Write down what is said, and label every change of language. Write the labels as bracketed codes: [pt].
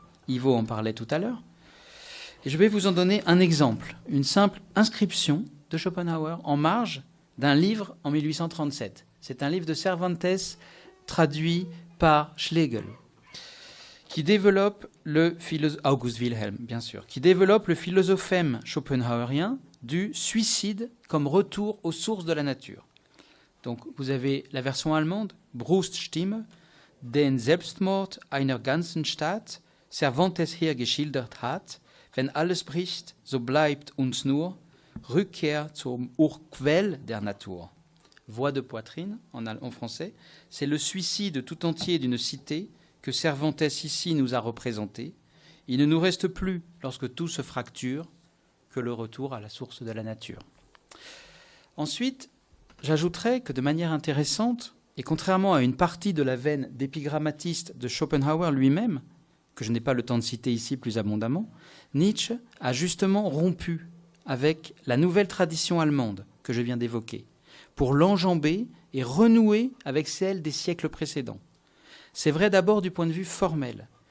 [fr] Ivo en parlait tout à l'heure. Et je vais vous en donner un exemple, une simple inscription de Schopenhauer en marge d'un livre en 1837. C'est un livre de Cervantes traduit par Schlegel, qui développe August Wilhelm, bien sûr, qui développe le philosophème schopenhauerien du suicide comme retour aux sources de la nature. Donc vous avez la version allemande, [de] Bruststimme, den Selbstmord einer ganzen Stadt, Cervantes hier geschildert hat, wenn alles bricht, so bleibt uns nur Rückkehr zum Urquell der Natur. [fr] Voix de poitrine, en français, c'est le suicide tout entier d'une cité que Cervantes ici nous a représenté. Il ne nous reste plus, lorsque tout se fracture, que le retour à la source de la nature. Ensuite, j'ajouterai que de manière intéressante, et contrairement à une partie de la veine d'épigrammatiste de Schopenhauer lui-même, que je n'ai pas le temps de citer ici plus abondamment, Nietzsche a justement rompu avec la nouvelle tradition allemande que je viens d'évoquer, pour l'enjamber et renouer avec celle des siècles précédents. C'est vrai d'abord du point de vue formel.